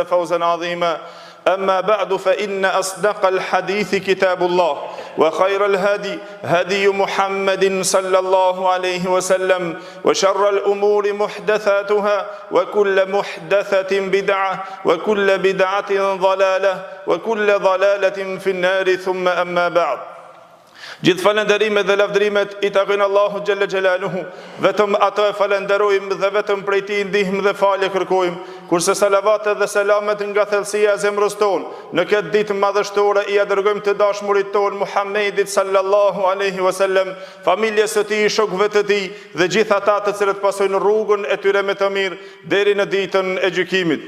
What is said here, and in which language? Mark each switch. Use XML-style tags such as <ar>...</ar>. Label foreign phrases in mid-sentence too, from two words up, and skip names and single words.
<ar>فوزا عظيما أما بعد فإن أصدق الحديث كتاب الله وخير الهدي هدي محمد صلى الله عليه وسلم وشر الأمور محدثاتها وكل محدثة بدعة وكل بدعة ضلالة وكل ضلالة في النار ثم أما بعد</ar> <sq>Gjithë falenderimet dhe lavdrimet I takojnë Allahu</sq> <ar>جل جلاله,</ar> <sq>vetëm ato e falenderojmë dhe vetëm prej Tij ndihmë dhe falje kërkojmë, kurse salavatet dhe selamet nga thellësia e zemrës tonë në këtë ditë madhështore I dërgojmë të dashurit tonë Muhammedit</sq> <ar>صلى الله عليه وسلم,</ar> <sq>familjes së tij, shokëve të tij dhe gjithë ata të cilët pasojnë rrugën e tyre me të mirë deri në ditën e gjykimit.</sq>